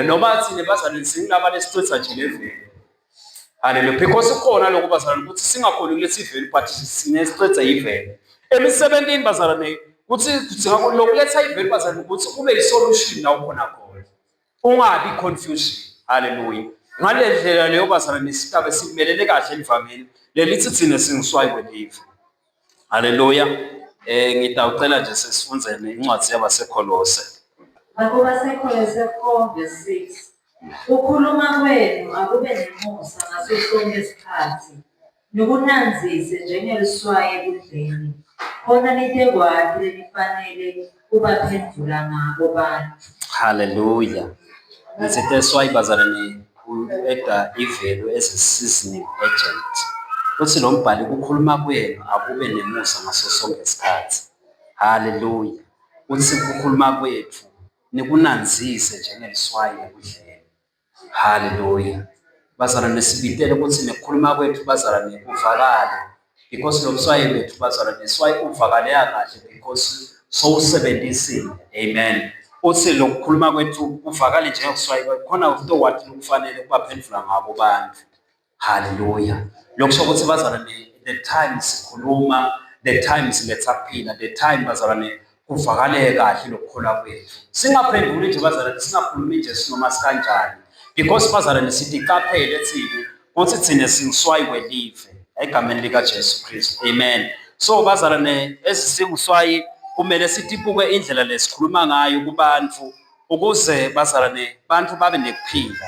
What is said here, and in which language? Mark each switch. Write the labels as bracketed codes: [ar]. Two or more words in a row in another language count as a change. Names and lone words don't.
[ss] Noma thina bazalwane singilaba lesicitha nje levelu. Haleluya. Because ukhona lokho bazalwane ukuthi singakhona ukuletha ivelu but sinesicitha ivelu. Emisebentini bazalwane ukuthi lokuletha ivelu bazalwane ukuthi kube yisolution la ukhona khona, ungabi confusion. Haleluya. Ngale ndlela leyo bazalwane sitabe simelele kahle elivangeli lelithi thina singuswayi kwelive. Haleluya. Ngitawucela nje sesifunzene incwadi yabaseKolose. NakubaseKolose 4:6. Ukhuluma kwenu akube nemusa ngaso sonke isikhathi, nokunanzise njengeliswayi ekudleni, khona nithekwati lelifanele ubaphendula ngabo bantu. [en] Hallelujah. That's why [ss] bazalwane u-eda ivelu [en] as a seasoning agent. [ss] Uthi lo mbhali ukukhuluma kwenu akube nemusa ngaso sonke isikhathi. Hallelujah. Uthi ukukhuluma kwethu nikunanzise njengeliswayi ekudleni. Hallelujah. Bazalwane sibitele ukuthi nekukhuluma kwethu bazalwane kuvakale. Because lo mswayi wethu bazalwane iswayi uvakaleka kahle because sowusebenzisile. Amen. Uthi lokukhuluma kwethu kuvakale njengeliswayi khona into wathi ukufanele kubaphendula ngabo bantu. Hallelujah. Lokusho ukuthi bazalwane [en] the time [ss] sikhuluma, [en] the time [ss] siletha kuphila, [en] the time [ss] bazalwane kuvakale kahle lokukhola kwethu. Singaphenduli nje bazalwane singakhulumi nje sinoma sikanjani. Because bazalwane sithi qaphele thini ukuthi thina singiswayi kwelive egameni lika Jesu Kristu. Amen. So bazalwane esisinguswayi kumele sitipuke indlela lesikhuluma ngayo kubantu ukuze bazalwane bantu babe nekuphila.